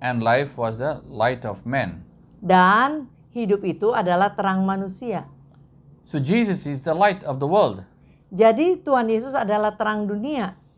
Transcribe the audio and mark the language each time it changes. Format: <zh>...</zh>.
<en>and life was the light of men.</en> <id>dan hidup itu adalah terang manusia.</id> <en>So Jesus is the light of the world.</en> <id>Jadi Tuhan Yesus adalah terang dunia.</id>